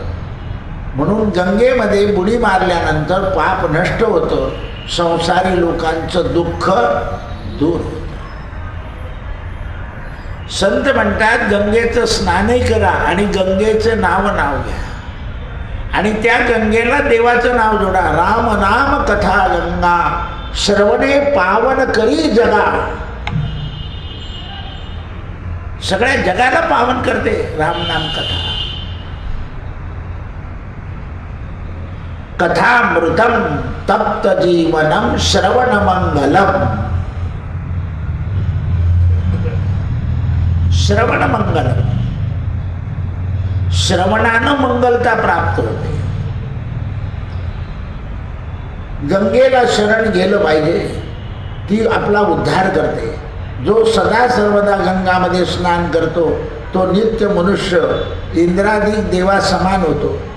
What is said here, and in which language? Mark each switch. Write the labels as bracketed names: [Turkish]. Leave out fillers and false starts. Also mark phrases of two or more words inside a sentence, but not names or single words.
[Marathi] म्हणून गंगेमध्ये बुडी मारल्यानंतर पाप नष्ट होतं, संसारी लोकांचं दुःख दूर होतं. संत म्हणतात गंगेचं स्नानही करा आणि गंगेचं नाव घ्या आणि त्या गंगेला देवाचं नाव जोडा. राम नाम कथा गंगा श्रवणे पावन करी जगा. सगळ्या जगाला पावन करते राम नाम कथा. [Sanskrit] कथामृतम तप्त जीवनम श्रवण मंगलम. श्रवण मंगलम, [Marathi] श्रवणानं मंगलता प्राप्त होते. गंगेला शरण गेलं पाहिजे, ती आपला उद्धार करते. जो सदा सर्वदा गंगामध्ये स्नान करतो तो नित्य मनुष्य इंद्रादिक देवा समान होतो.